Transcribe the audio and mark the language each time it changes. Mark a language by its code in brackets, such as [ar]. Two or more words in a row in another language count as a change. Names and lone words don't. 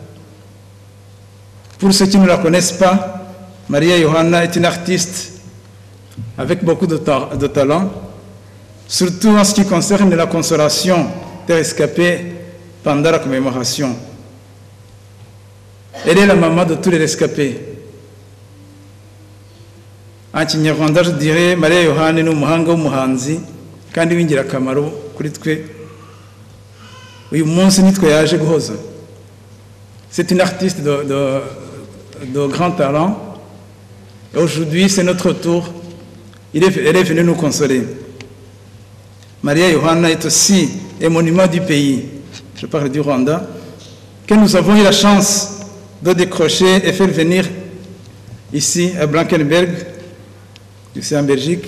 [fr] Pour ceux qui ne la connaissent pas, Maria Johanna est une artiste avec beaucoup de talent, surtout en ce qui concerne la consolation des rescapés pendant la commémoration. Elle est la maman de tous les rescapés. En Kinyarwanda, je dirais, [rw] Maria Yohane ni umuhanga w'umuhanzi kandi w'ingirakamaro kuri twe. Uyu munsi nitwe yaje guhoza. [fr] C'est une artiste de grand talent. Et aujourd'hui, c'est notre tour. Elle est venue nous consoler. Maria Yohanna est aussi un monument du pays, je parle du Rwanda, que nous avons eu la chance de décrocher et faire venir ici à Blankenberg, ici en Belgique.